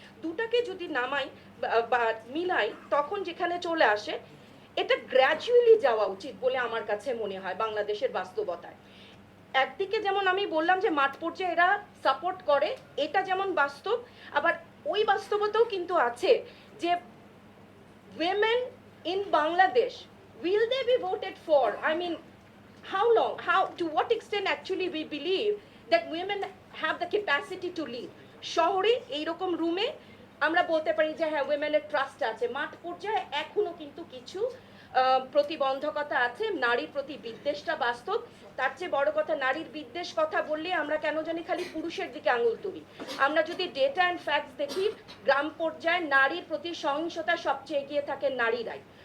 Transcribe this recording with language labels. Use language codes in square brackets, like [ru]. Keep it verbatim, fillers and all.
[bn] দুটাকে যদি নামাই বা বা মিলাই তখন যেখানে চলে আসে, এটা গ্র্যাজুয়ালি যাওয়া উচিত বলে আমার কাছে মনে হয় বাংলাদেশের বাস্তবতায়। একদিকে যেমন আমি বললাম যে মাঠ পর্যায়ে এরা সাপোর্ট করে, এটা যেমন বাস্তব, আবার ওই বাস্তবতাও কিন্তু আছে যে [en] women in Bangladesh, will they be voted for? I mean, how long, how, to what extent actually we believe that women have the capacity to lead? [bn] শহরে এইরকম রুমে আমরা বলতে পারি যে হ্যাঁ উইমেনের ট্রাস্ট আছে, মাঠ পর্যায়ে এখনো কিন্তু কিছু আহ, প্রতিবন্ধকতা আছে, নারীর প্রতি বিদ্বেষটা বাস্তব। তার চেয়ে বড় কথা, নারীর বিদ্বেষ কথা বললে আমরা কেন জানি খালি পুরুষের দিকে আঙুল তুলি। আমরা যদি ডেটা অ্যান্ড ফ্যাক্টস দেখি, গ্রাম পর্যায়ে নারীর প্রতি সহিংসতা সবচেয়ে এগিয়ে থাকে নারীরাই।